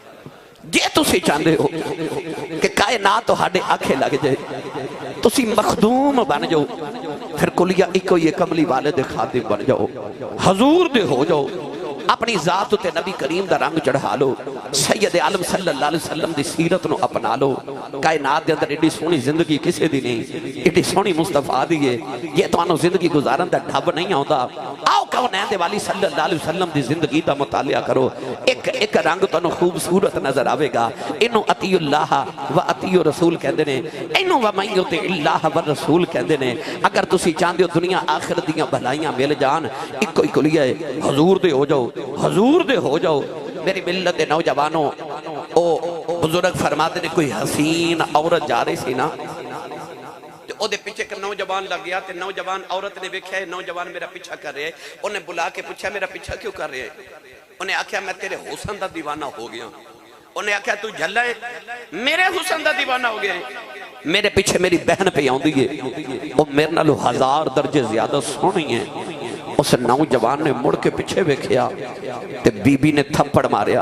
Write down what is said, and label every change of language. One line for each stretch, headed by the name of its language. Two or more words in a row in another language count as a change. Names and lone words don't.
Punjabi: جے تسی چاہندے ہو کہ کائنات تہاڈے آکھے لگ جائے، تسی مخدوم بن جاؤ، فیر کلیہ اکو ای کملی والے دے خادم بن جاؤ، حضور دے ہو جاؤ، اپنی ذات تے نبی کریم دا رنگ چڑھا لو، سید عالم
Arabic: صلى الله عليه وسلم
Punjabi: دی سیرت نوں اپنا لو. کائنات دے اندر ایڈی سوہنی زندگی کسے دی نہیں، ایڈی سوہنی مصطفیٰ دی اے. ایہہ تہانوں زندگی گزارن دا ڈھب نہیں آؤندا۔ آؤ کونین دے والی
Arabic: صلى الله عليه وسلم
Punjabi: دی زندگی دا مطالعہ کرو، اک اک رنگ تہانوں خوبصورت نظر آوے گا. ایہنوں
Arabic: أطيعوا الله وأطيعوا الرسول
Punjabi: کہندے نیں، ایہنوں
Arabic: ومن يطع الله والرسول
Punjabi: کہندے نیں. اگر تسی چاہندے ہو دنیا آخرت دیاں بھلائیاں مل جان، اکو ای کلیہ اے حضور دے ہو جاؤ، حضور دے ہو جاؤ. میری ملت دے نوجوانو، او بزرگ فرماندے نیں کوئی حسین عورت جا رہی سی نا، تے اوہدے پچھے اک نوجوان لگ گیا. تے نوجوان عورت نے ویکھیا نوجوان میرا پچھا کر رہیا، اوہنے بلا کے پچھیا میرا پچھا کیوں کر رہیا? اوہنے آکھیا میں تیرے حسن دا دیوانہ ہو گیا۔ اوہنے آکھیا تو جھلا ایں، میرے حسن دا دیوانہ ہو گیا ایں? میرے پچھے میری بہن پئی آؤندی اے، اوہ میرے نالوں 1000 درجے زیادہ سوہنی اے. اس نوجوان نے مڑ کے پچھے ویکھیا تے بی بی نے تھپڑ ماریا.